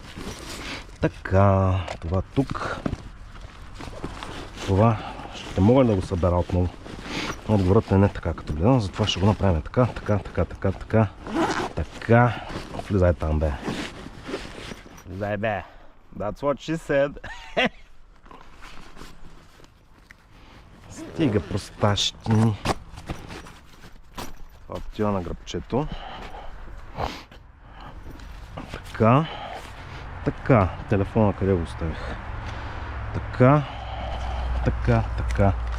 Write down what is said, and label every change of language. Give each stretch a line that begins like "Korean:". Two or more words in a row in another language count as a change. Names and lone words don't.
Bulgarian: Така, това тук. Това ще мога да го събера отново. Отговорът е не така като гледам, затова ще го направим така, така, така, така, така, така. Влизай там, бе. Влизай, бе.
English: That's what she said.
Bulgarian: Стига простащини. Това отива на гръбчето. Така. Така. Телефона къде го оставих? Така. Така, така.